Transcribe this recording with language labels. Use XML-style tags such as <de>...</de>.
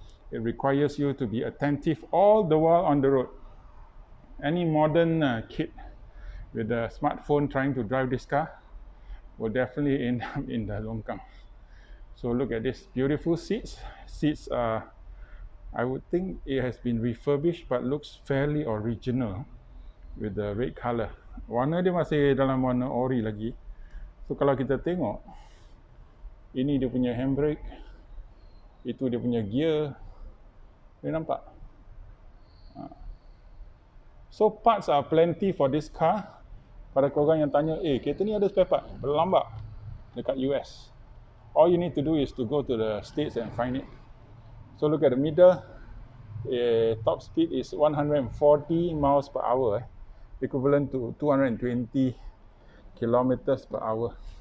<en>It requires you to be attentive all the while on the road. Any modern kid with a smartphone trying to drive this car will definitely end up in the longkang. So look at this beautiful seats. Seats are, I would think it has been refurbished but looks fairly original with the red color.</en> <ms>Warna dia masih dalam warna ori lagi. So kalau kita tengok, ini dia punya handbrake, itu dia punya gear. Boleh nampak?</ms> <en>So parts are plenty for this car.</en> <ms>Pada korang yang tanya, kereta ni ada spare part? Berlambak dekat US.</ms> <en>All you need to do is to go to the States and find it. So look at the middle. Top speed is 140 miles per hour, equivalent to 220 kilometers per hour.</en>